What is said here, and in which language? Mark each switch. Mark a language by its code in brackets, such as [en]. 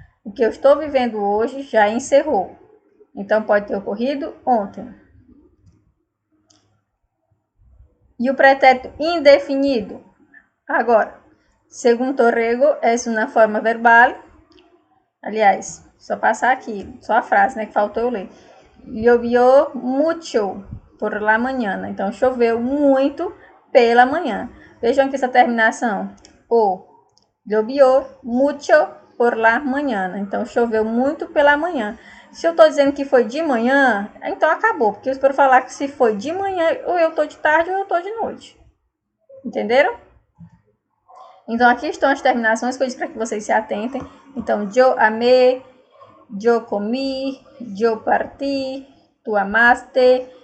[pt] O que eu estou vivendo hoje já encerrou. Então, pode ter ocorrido ontem. E o pretérito indefinido? Agora, segundo Torrego, é uma forma verbal. Aliás, só passar aqui, só a frase, né, que faltou eu ler. [es] Llovió mucho por la mañana. [pt] Então, choveu muito pela manhã. Vejam aqui essa terminação. O. [es] Llovió mucho por la mañana. [pt] Então, choveu muito pela manhã. Se eu estou dizendo que foi de manhã, então acabou. Porque eu espero falar que se foi de manhã, ou eu estou de tarde ou eu estou de noite. Entenderam? Então, aqui estão as terminações que eu disse para que vocês se atentem. Então, [es] yo amé, yo comí, yo partí, tu amaste.